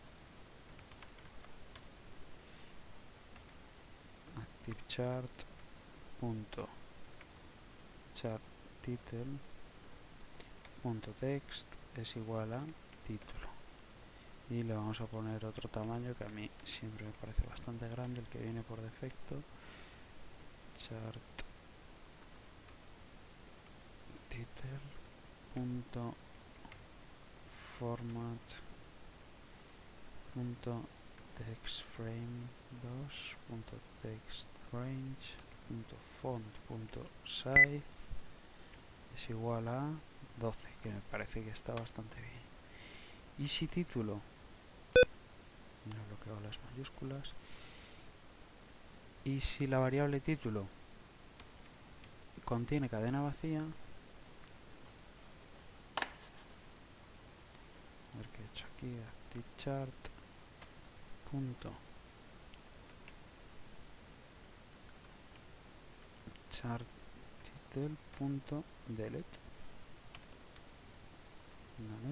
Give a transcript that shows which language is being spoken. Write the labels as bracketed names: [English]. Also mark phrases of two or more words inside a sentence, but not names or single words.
[Spanish] ActiveChart punto [English] chart title [Spanish] punto text es igual a título, y le vamos a poner otro tamaño que a mí siempre me parece bastante grande, el que viene por defecto, chart title punto format punto [English] text frame [Spanish] 2 punto [English] text range [Spanish] punto font punto size es igual a 12, que me parece que está bastante bien. Y si título, no he bloqueado las mayúsculas, y si la variable título contiene cadena vacía, a ver qué he hecho aquí, ActiveChart punto [English] chart title [Spanish] punto delete, ¿vale?